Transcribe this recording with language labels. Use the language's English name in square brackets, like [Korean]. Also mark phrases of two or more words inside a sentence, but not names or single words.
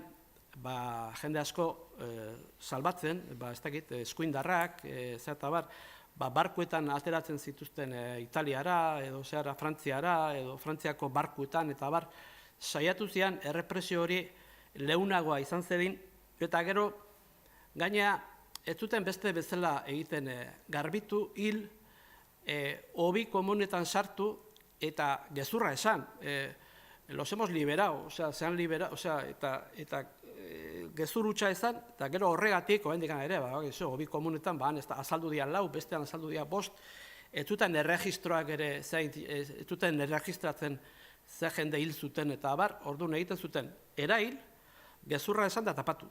[Basque] jende asko salbatzen, ez dakit, eskuindarrak, eta barkuetan ateratzen zituzten Italiara, edo Frantziara, edo Frantziako barkuetan, eta saiatu zian errepresio hori leunagoa izan zedin, eta gero, gaina, ez zuten beste bezala egiten garbitu, hil, hobi komunetan sartu, eta gezurra esan, [Spanish] los hemos liberado, se han liberado, [Basque] eta gezur hutsa izan, eta gero horregatik, oraindik ere, hobi komunetan, azaldu dira 4, bestean azaldu dira 5, ez zuten erregistroak ere, ez zuten erregistratzen ze jende hil zuten eta abar, orduan egiten zuten erail, gezurra esan da tapatu.